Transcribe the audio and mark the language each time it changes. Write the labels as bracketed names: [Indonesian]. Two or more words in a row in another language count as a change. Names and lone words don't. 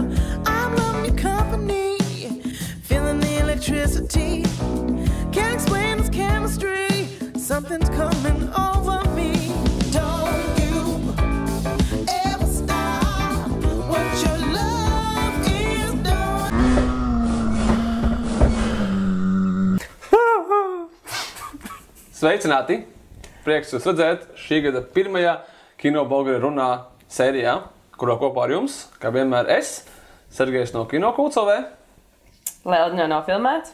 [English] I'm loving your company, feeling the electricity. Can't explain this chemistry, something's coming over me. Don't you ever stop what your love is doing. [Latvian] Sveicināti! Prieks jūs redzēt šī gada pirmajā Kino Bulgari runā sērijā, kurā kopā ar jums, kā vienmēr es, Sergejs no Kino Kults.lv. Leldņā nav filmēts.